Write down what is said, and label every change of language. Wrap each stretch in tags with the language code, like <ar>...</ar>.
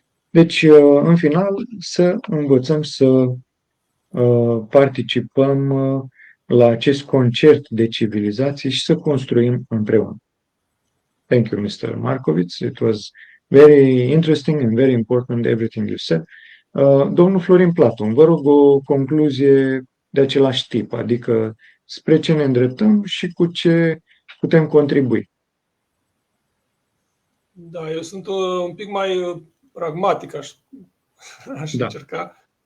<ro>Deci, în final, să învățăm să participăm la acest concert de civilizații și să construim împreună.</ro> <en>Thank you, Mr. Markovic. It was very interesting and very important everything you said.</en> <ro>Domnul Florin Platon, vă rog o concluzie de același tip, adică spre ce ne îndreptăm și cu ce putem contribui. Da, eu sunt un pic mai pragmatic, aș încerca.</ro>